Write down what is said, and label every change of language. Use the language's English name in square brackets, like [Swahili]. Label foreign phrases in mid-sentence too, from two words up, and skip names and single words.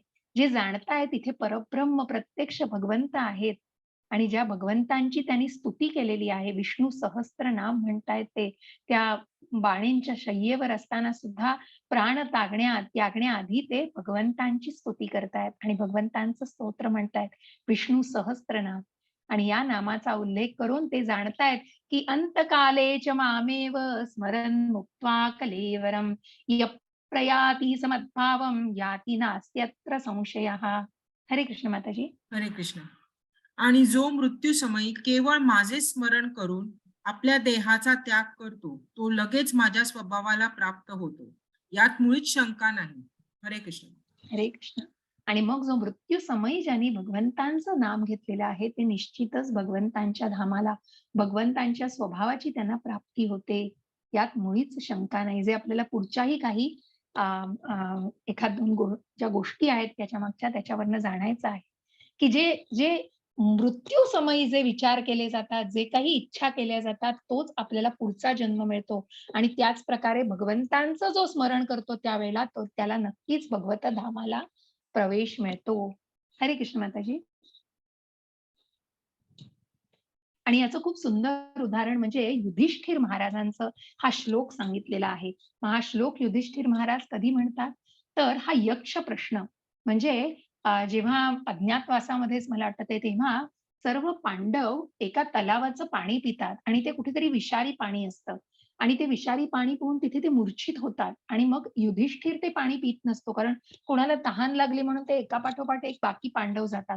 [Marathi] जे जाणतायत तिथे परब्रह्म प्रत्यक्ष भगवंत आहेत आणि ज्या भगवंतांची त्यांनी स्तुती केलेली आहे, विष्णू सहस्त्रनाम म्हणतायत ते, त्या बाणींच्या शय्येवर असताना सुद्धा प्राण त्यागण्याआधी ते भगवंतांची स्तुती करतायत आणि भगवंतांचं स्तोत्र म्हणतायत, विष्णू सहस्त्रनाम. आणि या नामाचा उल्लेख करून ते जाणतायत, की [Sanskrit] अंतकाले च मामेव स्मरन् मुक्त्वा कलेवरं प्रयाती समद्भावं याती नास्त्यत्र संशयः. [Marathi] हरे कृष्ण माताजी. हरे कृष्ण. आणि जो मृत्यू समयी केवळ माझे स्मरण करून आपल्या देहाचा त्याग करतो, तो लगेच माझ्या स्वभावाला प्राप्त होतो. यात मुळीच शंका नाही. हरे कृष्ण. हरे कृष्ण. आणि मग जो मृत्यू समयी ज्यांनी भगवंतांचं नाम घेतलेलं आहे, ते निश्चितच भगवंतांच्या धामाला, भगवंतांच्या स्वभावाची त्यांना प्राप्ती होते. यात मुळीच शंका नाही. जे आपल्याला पुढच्याही काही अ, अ, एखाद 2 ज्या गोष्टी आहेत त्याच्या मागच्या त्याच्यावरनं जाणायचं आहे, की जे जे मृत्यू समयी जे विचार केले जातात, जे काही इच्छा केल्या जातात, तोच आपल्याला पुढचा जन्म मिळतो. आणि त्याच प्रकारे भगवंतांचं जो स्मरण करतो त्यावेळेला तो त्याला नक्कीच भगवत धामाला प्रवेश मिळतो. हरे कृष्ण माताजी. आणि याचं खूप सुंदर उदाहरण म्हणजे युधिष्ठिर महाराजांचं हा श्लोक सांगितलेला आहे. मग हा श्लोक युधिष्ठिर महाराज कधी म्हणतात, तर हा यक्ष प्रश्न म्हणजे जेव्हा अज्ञातवासामध्येच मला आठवतंय तेव्हा सर्व पांडव एका तलावाचं पाणी पितात आणि ते कुठेतरी विषारी पाणी असतं आणि ते विषारी पाणी पिऊन तिथे ते मूर्छित होतात आणि मग युधिष्ठिर ते पाणी पित नसतो कारण कोणाला तहान लागली म्हणून ते एकापाठोपाठ एक बाकी पांडव जातात.